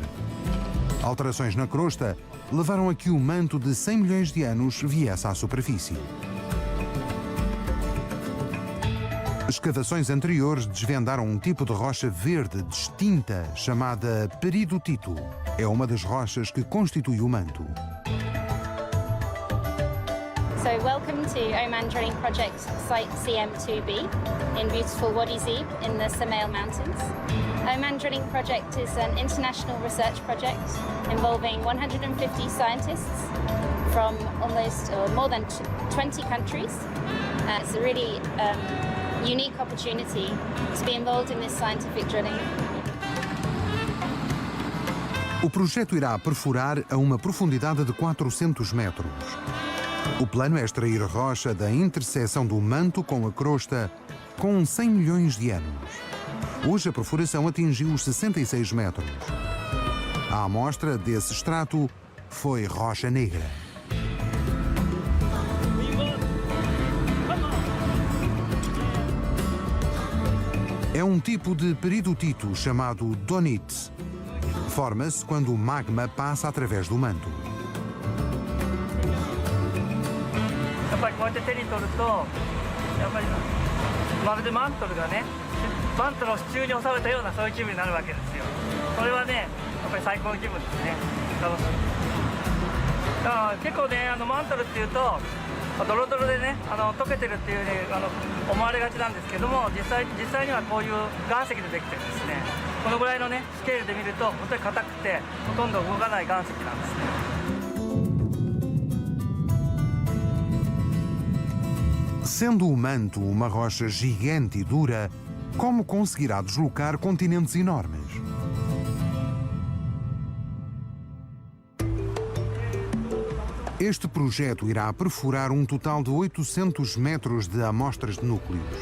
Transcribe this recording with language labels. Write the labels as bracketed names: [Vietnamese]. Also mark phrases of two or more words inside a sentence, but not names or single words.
[Portuguese] Alterações na crosta levaram a que o manto de 100 milhões de anos viesse à superfície. Escavações anteriores desvendaram um tipo de rocha verde distinta chamada peridotito. É uma das rochas que constitui o manto. [English] So welcome to Oman Drilling Project Site CM2B in beautiful Wadi Zeeb in the Samail Mountains. Oman Drilling Project is an international research project involving 150 scientists from almost or more than 20 countries. It's a really unique opportunity to be involved in this scientific drilling. [Portuguese] O projeto irá perfurar a uma profundidade de 400 metros. O plano é extrair rocha da interseção do manto com a crosta com 100 milhões de anos. Hoje a perfuração atingiu os 66 metros. A amostra desse extrato foi rocha negra. É um tipo de peridotito chamado donite. Forma-se quando o magma passa através do manto. [Japanese] やっぱりこうやって手に取ると、やっぱりまるでマントルがね、マントの支柱に収めたようなそういう気分になるわけですよ。これはね、やっぱり最高の気分ですね。楽しい。だから結構ね、マントルっていうとドロドロでね、溶けてるっていうね、思われがちなんですけども、実際にはこういう岩石でできてるんですね。このぐらいのねスケールで見ると本当に硬くてほとんど動かない岩石なんですね。 [Portuguese] Sendo o manto uma rocha gigante e dura, como conseguirá deslocar continentes enormes? Este projeto irá perfurar um total de 800 metros de amostras de núcleos.